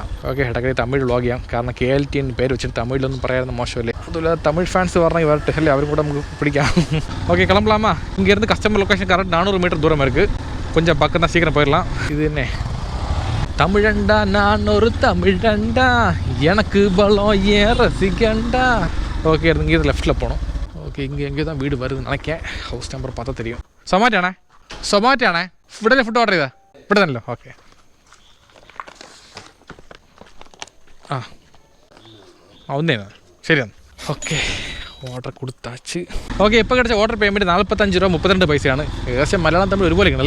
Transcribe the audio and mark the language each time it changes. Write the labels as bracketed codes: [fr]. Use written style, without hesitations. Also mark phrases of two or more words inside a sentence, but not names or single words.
[ml] ഓക്കെ, ഇടയ്ക്ക് തമിഴ് വ്ളോഗ് ചെയ്യാം, കാരണം KLT പേര് വെച്ചിട്ട് തമിഴിലൊന്നും പറയാനൊന്നും മോശമല്ലേ. അതുപോലെ തമിഴ് ഫാൻസ് പറഞ്ഞാൽ വരട്ടെ അല്ലേ, അവരും കൂടെ നമുക്ക് പിടിക്കാം. ഓക്കെ, [ta] கிளம்பலாமா? இங்கேருந்து [en] customer location correct [ta] 400 மீட்டர் தூரம் இருக்குது. கொஞ்சம் பக்கம் தான், சீக்கிரம் போயிடலாம். இது என்ன தமிழண்டா, நான் ஒரு தமிழண்டா, எனக்கு பலம் ஏன் ரசிகண்டா. ஓகே, இங்கேருந்து லெஃப்ட்டில் போகணும். ஓகே, ஓகே இங்கே தான் வீடு வருதுன்னு நினைக்கேன். [en] house number [ta] பார்த்தா தெரியும். [ml] സൊമാറ്റോയാണേ ഇവിടെ [en] food order [ml] ചെയ്താ ഇവിടെ തന്നല്ലോ. ഓക്കെ ഒന്നേന്നാ ശരിയാണ്. ഓക്കെ ഓർഡർ കൊടുത്താച്ച്. ഓക്കെ ഇപ്പോൾ കിടച്ച [en] order payment [ml] 45 രൂപ 32 പൈസയാണ്. ഏകദേശം മലയാളം തമ്മിൽ ഒരുപോലെ ഇരിക്കണല്ലേ.